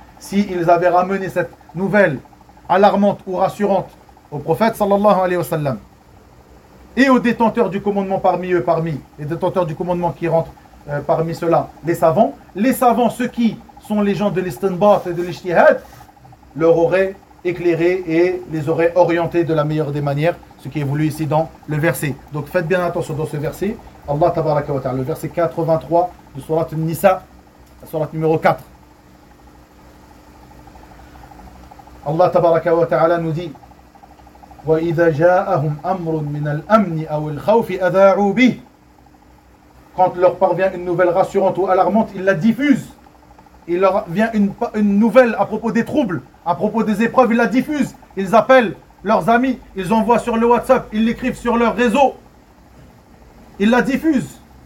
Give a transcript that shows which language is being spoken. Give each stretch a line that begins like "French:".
French: S'ils avaient ramené cette nouvelle alarmante ou rassurante au prophète
Arabic: sallallahu alayhi wa sallam
French: et aux détenteurs du commandement parmi eux, parmi les détenteurs du commandement qui rentrent parmi ceux-là, les savants, ceux qui sont les gens de l'istinbat et de l'ijtihad, leur auraient éclairé et les auraient orientés de la meilleure des manières, ce qui est voulu ici dans le verset. Donc faites bien attention dans ce verset, Allah
Arabic: tabaraka wa ta'ala,
French: le verset 83 de sourate Nisa, la sourate numéro 4. Allah tabaraka wa ta'ala nous dit:
Arabic: وَإِذَا جَاءَهُمْ أَمْرٌ مِنَ الْأَمْنِ أَوِ الْخَوْفِ أَذَاعُوا بِهِ.
French: Quand leur parvient une nouvelle rassurante ou alarmante, ils la diffusent. Il leur vient une nouvelle à propos des troubles, à propos des épreuves, ils la diffusent. Ils appellent leurs amis, ils envoient sur le WhatsApp, ils l'écrivent sur leur réseau. Ils la diffusent.